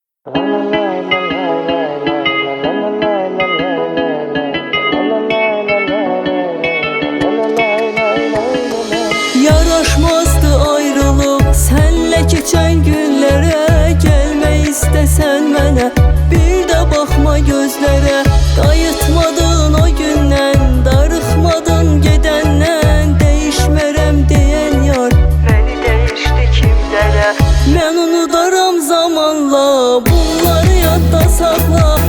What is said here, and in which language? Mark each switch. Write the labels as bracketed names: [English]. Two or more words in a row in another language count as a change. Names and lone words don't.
[Turkish] Yaraşmazdı ayrılık senle geçen günlere. Gelme istesen mənə, bir de bakma gözlere. [Azerbaijani] Qayıtmadın o gündən, darıxmadın gedəndən. Değişmərəm deyən yar məni değişdi kimlərə. Mən unudaram zamanla, bunları yadda saxla.